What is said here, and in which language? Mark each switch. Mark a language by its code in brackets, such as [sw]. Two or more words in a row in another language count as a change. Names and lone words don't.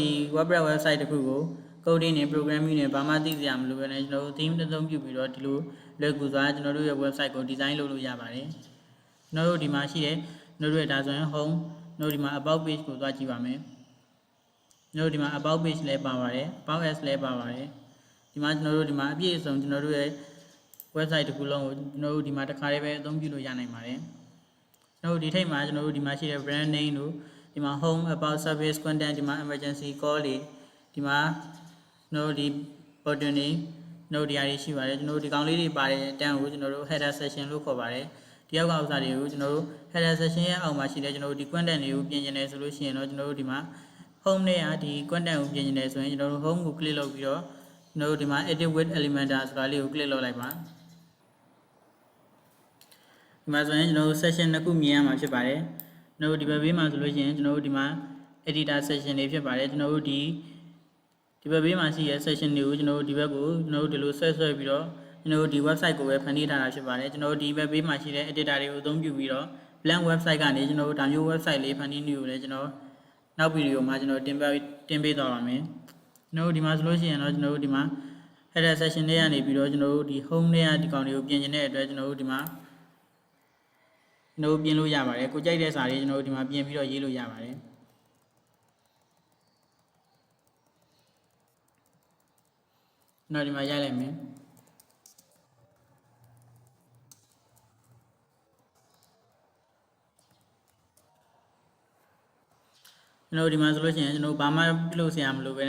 [my] WordPress website တစ်ခုကို coding နဲ့ programming နဲ့ဘာမှသိစရာမလိုဘဲနဲ့ကျွန်တော်တို့ theme တစ်သုံးပြုပြီးတော့ဒီလိုလွယ်ကူစွာကျွန်တော်တို့ရဲ့ website ကို design လုပ်လို့ရပါတယ်ကျွန်တော်တို့ဒီမှာရှိတဲ့ကျွန်တော်တို့ရဲ့ဒါဆိုရင် home ကျွန်တော်ဒီ မှာ [en] about page [my] ကိုသွားကြည့်ပါမယ်ကျွန်တော်ဒီမှာ [en] about page [my] လည်းပါပါတယ် [en] about as [my] လည်းပါပါတယ်ဒီမှာကျွန်တော်တို့ဒီမှာအပြည့်အစုံကျွန်တော်တို့ရဲ့ website တစ်ခုလုံးကိုကျွန်တော်တို့ ဒီမှာတစ်ခါတည်းပဲအသုံးပြုလို့ရနိုင်ပါတယ်ကျွန်တော်တို့ဒီထိပ်မှာကျွန်တော်တို့ဒီမှာရှိတဲ့ [en] brand name [my] တို့ဒီမှာ [en] home about service content [my] ဒီမှာ [en] emergency call [my] တွေဒီမှာကျွန်တော်တို့ဒီ button တွေကျွန်တော်တို့ဒီအရာတွေရှိပါတယ်ကျွန်တော်တို့ဒီကောင်လေးတွေပါတဲ့တန်းကိုကျွန်တော်တို့ [en] header section [my] လို့ခေါ်ပါတယ်ဒီအောက်ကဥစ္စာတွေကိုကျွန်တော်တို့ [en] header section [my] ရဲ့အောက်မှာရှိတဲ့ကျွန်တော်တို့ဒီ content တွေကိုပြင်ကျင်နေဆိုလို့ရှိရင်တော့ကျွန်တော်တို့ဒီမှာ home နဲ့ဒီ content ကိုပြင်ကျင်နေဆိုရင်ကျွန်တော်တို့ home ကို click လုပ်ပြီးတော့ကျွန်တော်တို့ဒီမှာ [en] edit with elementor [my] ဆိုတာလေးကို click လုပ်လိုက်ပါ ဒီမှာဆိုရင်ကျွန်တော်တို့ section နှစ်ခုမြင်ရမှာဖြစ်ပါတယ်ကျွန်တော်တို့ဒီဘက်ဘေးမှာဆိုလို့ရှိရင်ကျွန်တော်တို့ဒီမှာ [en] editor section [my] တွေဖြစ်ပါတယ်ကျွန်တော်တို့ဒီဘက်ဘေးမှာရှိတဲ့ section တွေကိုကျွန်တော်တို့ဒီဘက်ကိုကျွန်တော်တို့ဒီလိုဆွဲပြီးတော့ကျွန်တော်တို့ဒီ website ကိုပဲဖန်တီးထားတာဖြစ်ပါတယ်ကျွန်တော်တို့ဒီဘက်ဘေးမှာရှိတဲ့ editor တွေကိုအသုံးပြုပြီးတော့ [en] blank website [my] ကနေကျွန်တော်တို့ဒါမျိုး website လေးဖန်တီးနေလို့လည်းကျွန်တော်နောက်ဗီဒီယိုမှာကျွန်တော်တင်ပေးသွားပါမယ်ကျွန်တော်တို့ဒီမှာဆိုလို့ရှိရင်တော့ကျွန်တော်တို့ဒီမှာ [en] header section [my] တွေကနေပြီးတော့ကျွန်တော်တို့ဒီ home တွေကဒီကောင်တွေကိုပြင်ကျင်တဲ့အတွက်ကျွန်တော်တို့ဒီမှာကျွန်တော်တို့ပြင်လို့ရပါတယ်ကိုကြိုက်တဲ့စာတွေကျွန်တော်တို့ဒီမှာပြင်ပြီးတော့ရေးလို့ရပါတယ် ကျွန်တော်ဒီမှာရိုက်လိုက်မယ်ကျွန်တော်ဒီမှာဆိုလို့ရှိရင်ကျွန်တော်ဘာမှပြုလုပ်စရာမလိုပဲ